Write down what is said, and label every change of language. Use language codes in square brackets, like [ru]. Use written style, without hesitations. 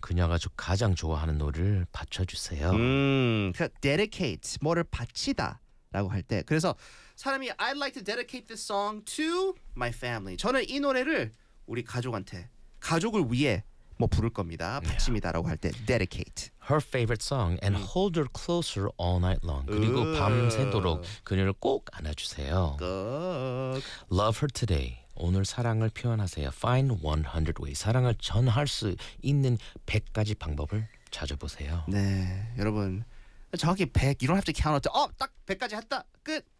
[ko] 그녀가 가장 좋아하는 노래를 받쳐주세요. 그러니까 dedicate, 뭐를 바치다 라고 할 때. 그래서 사람이 [en] I'd like to dedicate this song to my family. [ko] 저는 이 노래를 우리 가족한테, 가족을 위해 뭐 부를 겁니다. 받침이다라고 yeah. 할 때 dedicate [en] her favorite song and hold her closer all night long. [ko] 그리고 밤새도록 그녀를 꼭 안아주세요. [en] Love her today. [ko] 오늘 사랑을 표현하세요. [en] Find 100 ways. [ko] 사랑을 전할 수 있는 100가지 방법을 찾아보세요. 네, 여러분 정확히 100. [en] You don't have to count up to [ko] 어, 딱 100까지 했다. 끝.